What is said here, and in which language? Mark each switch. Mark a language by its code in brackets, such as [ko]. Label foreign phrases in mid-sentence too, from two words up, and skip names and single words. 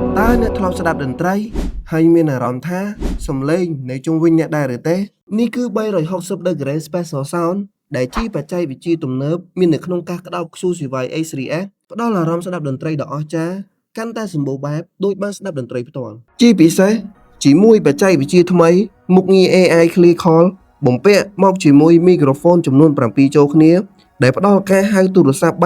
[km] អ្នកធ្លាប់ស្ដាប់តន្ត្រីហើយមានអារម្មណ៍ថាសំឡេងនៅជុំវិញអ្នកដែរឬទេនេះគឺ [en] 360 degree special sound [km] ដែលជាបច្ចេកវិទ្យាទំនើបមាននៅក្នុងការក្តោប XUCY A3S ផ្ដល់អារម្មណ៍ស្ដាប់តន្ត្រីដ៏អស្ចារ្យកាន់តែសម្បូរបែបដូចបានស្ដាប់តន្ត្រីផ្ទាល់ជាពិសេសជាមួយបច្ចេកវិទ្យាថ្មីមុខងារ AI Clear Call បំពាក់មកជាមួយមីក្រូហ្វូនចំនួន7ចូលគ្នាដែលផ្ដល់ការហៅទូរស័ព្ទ